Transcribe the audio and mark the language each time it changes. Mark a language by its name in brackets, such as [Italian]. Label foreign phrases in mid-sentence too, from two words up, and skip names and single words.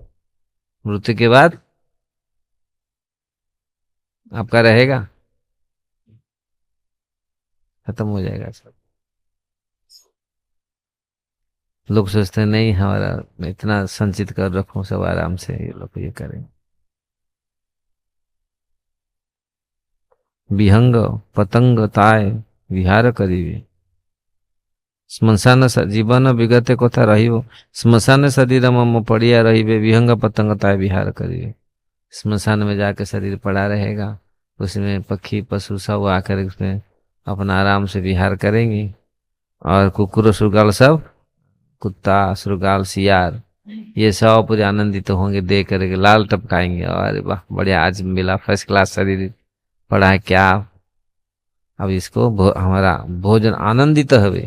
[Hindi] मृत्यु के बाद आपका रहेगा, खत्म हो जाएगा सब। लोग सोचते हैं नहीं हमारा, मैं इतना संचित कर रखूं, सब आराम से ये लोग ये करें। [Odia] ବିହଙ୍ଗ ପତଙ୍ଗ ତାୟ ବିହାର କରିବେ, ଶ୍ମଶାନ ଜୀବନ ବିଗତେ କଥା ରହିବ, ଶ୍ମଶାନ ଶରୀର ମମ ପଡ଼ିଆ ରହିବେ, ବିହଙ୍ଗ ପତଙ୍ଗ ତାୟ ବିହାର କରିବେ। [Hindi] श्मशान में जाकर शरीर पड़ा रहेगा, उसमें पक्षी पशु सब आकर उसमें अपना आराम से विहार करेंगे। और कुकुर श्रृगाल सब, कुत्ता श्रृगाल सियार, ये सब पूरे आनंदित तो होंगे, देख करके लाल टपकाएंगे, अरे वाह बढ़िया, आज मिला [English] first class [Hindi] शरीर पड़ा है क्या, अब इसको हमारा भोजन आनंदित हवे।